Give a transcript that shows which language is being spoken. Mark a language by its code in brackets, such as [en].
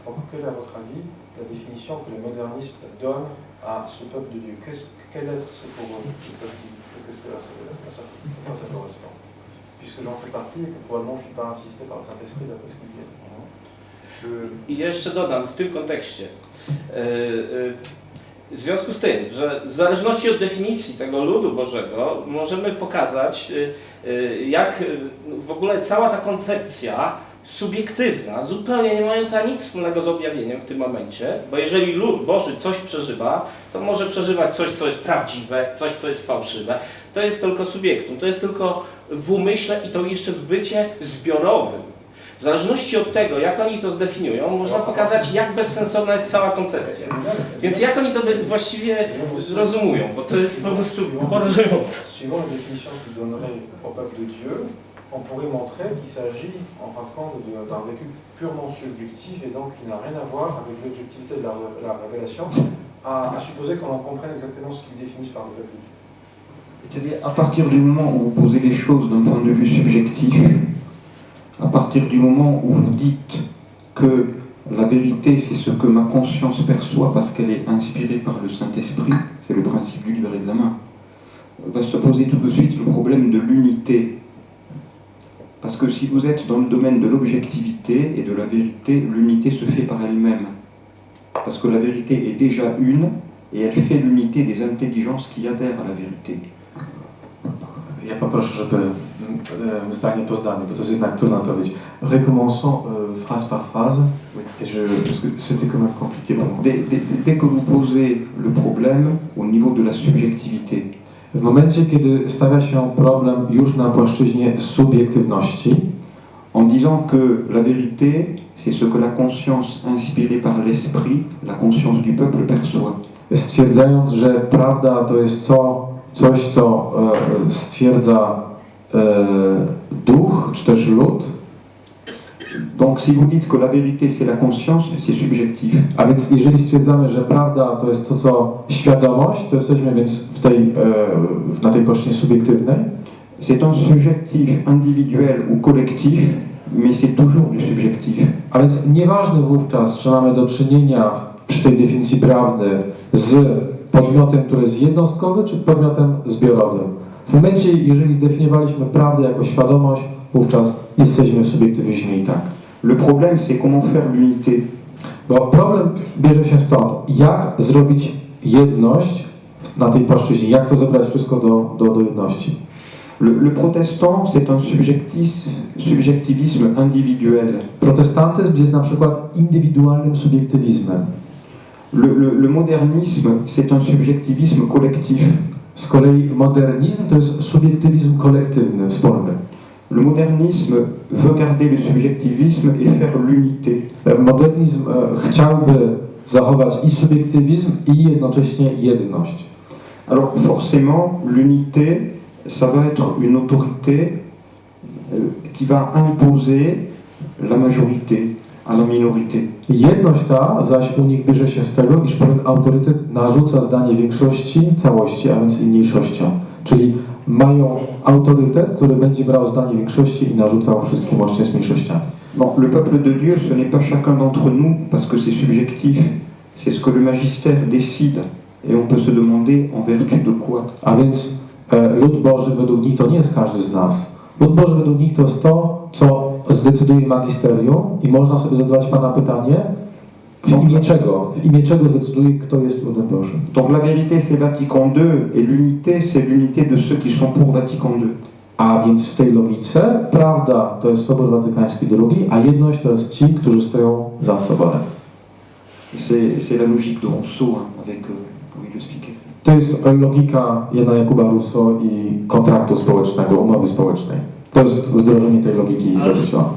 [fr] Quelle est, à votre avis, la définition que les modernistes donnent à ce peuple de Dieu? Quel être c'est pour eux, ce peuple de Dieu? Qu'est-ce que ça correspond? Puisque j'en fais partie et que probablement je ne suis pas insisté par le Saint-Esprit d'après ce qu'il dit. [pl] I jeszcze dodam w tym kontekście, w związku z tym, że w zależności od definicji tego ludu Bożego możemy pokazać, jak w ogóle cała ta koncepcja subiektywna, zupełnie nie mająca nic wspólnego z objawieniem w tym momencie, bo jeżeli lud Boży coś przeżywa, to może przeżywać coś, co jest prawdziwe, coś, co jest fałszywe. To jest tylko subiektum, to jest tylko w umyśle i to jeszcze w bycie zbiorowym. W zależności od tego, jak oni to zdefiniują, można pokazać, jak bezsensowna jest cała koncepcja. Więc jak oni to właściwie rozumują, bo to jest po prostu porażające. [fr] Suivant la définition qu'il donnerait au peuple de Dieu, on pourrait montrer qu'il s'agit en fin de compte d'un vécu purement subjectif et donc qui n'a rien à voir avec l'objectivité de la révélation, à supposer qu'on en comprenne exactement ce qu'ils définissent par le peuple de Dieu. C'est-à-dire, à partir du moment où vous posez les choses d'un point de vue subjectif, à partir du moment où vous dites que la vérité c'est ce que ma conscience perçoit parce qu'elle est inspirée par le Saint-Esprit, c'est le principe du libre examen, va se poser tout de suite le problème de l'unité. Parce que si vous êtes dans le domaine de l'objectivité et de la vérité, l'unité se fait par elle-même. Parce que la vérité est déjà une et elle fait l'unité des intelligences qui adhèrent à la vérité. [pl] Ja poproszę, żeby zdanie po zdaniu, bo to jest jednak trudna odpowiedź. [fr] Recommençons phrase par phrase, parce que c'était quand même compliqué pour moi. Dès que vous posez le problème au niveau de la subjectivité, [pl] W momencie, kiedy stawia się problem już na płaszczyźnie subiektywności, [fr] en disant que la vérité, c'est ce que la conscience inspirée par l'esprit, la conscience du peuple perçoit. [pl] stwierdzając, że prawda to jest coś, co stwierdza duch, czy też lud, [fr] Donc si vous dites que la vérité c'est la conscience, c'est subjectif. [pl] a więc jeżeli stwierdzamy, że prawda to jest to, co świadomość, to jesteśmy więc na tej płaszczyźnie subiektywnej. C'est un subjectif individuel ou collectif, mais c'est toujours du subjectif. A więc nieważne wówczas, czy mamy do czynienia przy tej definicji prawdy z podmiotem, który jest jednostkowy, czy podmiotem zbiorowym. W momencie, jeżeli zdefiniowaliśmy prawdę jako świadomość, wówczas jesteśmy w subiektywizmie i tak. [fr] Le problème c'est comment faire l'unité. [pl] Bo problem bierze się stąd, jak zrobić jedność na tej płaszczyźnie, jak to zebrać wszystko do jedności. [fr] Le protestant c'est un subjectivisme individuel. [pl] Protestantyzm jest na przykład indywidualnym subiektywizmem. [fr] Le modernisme c'est un subjectivisme collectif. [pl] Z kolei modernizm to jest subiektywizm kolektywny, wspólny. [fr] Le modernisme veut garder le subjectivisme et faire l'unité. [pl] Modernizm chciałby zachować i subiektywizm, i jednocześnie jedność. [fr] Alors forcément, l'unité, ça va être une autorité qui va imposer la majorité à la minorité. [pl] Jedność ta zaś u nich bierze się z tego, iż pewien autorytet narzuca zdanie większości całości, a więc i mniejszościom. Czyli mają autorytet, który będzie brał zdanie większości i narzucał wszystkim łącznie z mniejszościami. [fr] Bon, le peuple de Dieu, ce n'est pas chacun d'entre nous, parce que c'est subjectif. C'est ce que le magistère décide. Et on peut se demander en vertu de quoi. [pl] A więc lud Boży według nich to nie jest każdy z nas. Lud Boży według nich to jest to, co zdecyduje magisterium i można sobie zadawać Pana pytanie, w imię czego? W imię czego zdecyduje, kto jest ludem Bożym? [fr] Donc la vérité c'est Vatican II et l'unité c'est l'unité de ceux qui sont pour Vatican II. [pl] A więc w tej logice prawda to jest Sobór Watykański II, a jedność to jest ci, którzy stoją za Soborem. [fr] C'est la logique de Rousseau, hein, avec pour il expliquer. [pl] To jest logika Jana Jakuba Rousseau i kontraktu społecznego, umowy społecznej. To jest wdrożenie tej logiki do Kościoła.